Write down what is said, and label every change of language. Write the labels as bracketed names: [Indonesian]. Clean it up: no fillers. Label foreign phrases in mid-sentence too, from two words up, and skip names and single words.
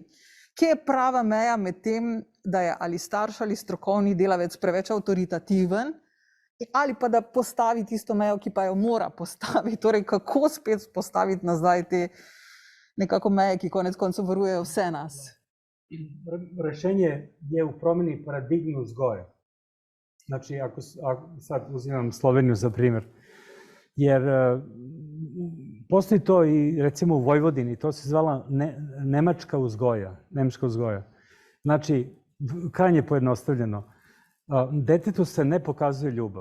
[Slovenian] Kje je prava meja med tem, da je ali starš ali strokovni delavec preveč avtoritativen, ali pa da postavi tisto mejo, ki pa jo mora postaviti? Torej, kako spet postaviti nazaj te nekako meje, ki konec koncev varujejo vse nas? [Serbian] Rešenje je u promjeni paradigme uzgoja. Znači, ako sad uzimam Sloveniju za primjer, jer postoji to i recimo u Vojvodini, to se zvala nemačka uzgoja. Znači, krajnje pojednostavljeno, detetu se ne pokazuje ljubav.